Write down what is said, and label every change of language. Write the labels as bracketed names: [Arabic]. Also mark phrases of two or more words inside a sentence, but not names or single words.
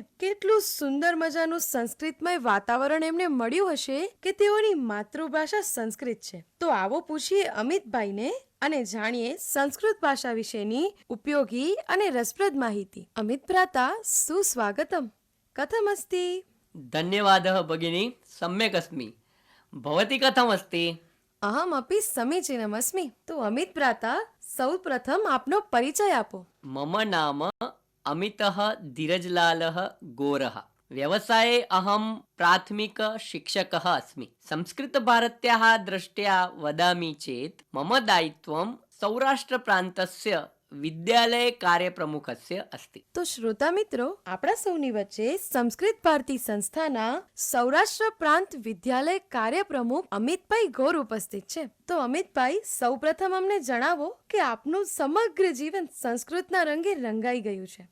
[Gujarati] કેટલું સુંદર મજાનું સંસ્કૃતમય વાતાવરણ એમને મળ્યું હશે કે તેઓની માતૃભાષા સંસ્કૃત છે. તો આવો પૂછીએ અમિતભાઈને અને જાણીએ સંસ્કૃત ભાષા વિશેની ઉપયોગી અને રસપ્રદ માહિતી. [Sanskrit] અમિત ભ્રાતા, સુસ્વાગતમ. કથમ અસ્તિ? ધન્યવાદः ભगिनी, सम्यक् अस्मि. भवती कथम् अस्ति? અહમ અપી સમીચીનમસ્મિ. [Gujarati] તો અમિત ભ્રાતા, સૌ પ્રથમ આપનો પરિચય આપો. [Sanskrit] मम नाम अमितः धीरजलालः गोरः. व्यवसाये अहं प्राथमिकशिक्षकः अस्मि. संस्कृतभारत्याः दृष्ट्या वदामि चेत् मम दायित्वं सौराष्ट्रप्रान्तस्य વિદ્યાલય કાર્યપ્રમુખસ્ય અસ્તિ. [Gujarati] તો શ્રોતા મિત્રો, આપણા સૌની વચ્ચે સંસ્કૃત ભારતી સંસ્થાના સૌરાષ્ટ્ર પ્રાંત વિદ્યાલય કાર્યપ્રમુખ અમિતભાઈ ગોર ઉપસ્થિત છે. તો અમિતભાઈ, સૌપ્રથમ અમને જણાવો કે આપનું સમગ્ર જીવન સંસ્કૃતના રંગે રંગાઈ ગયું છે.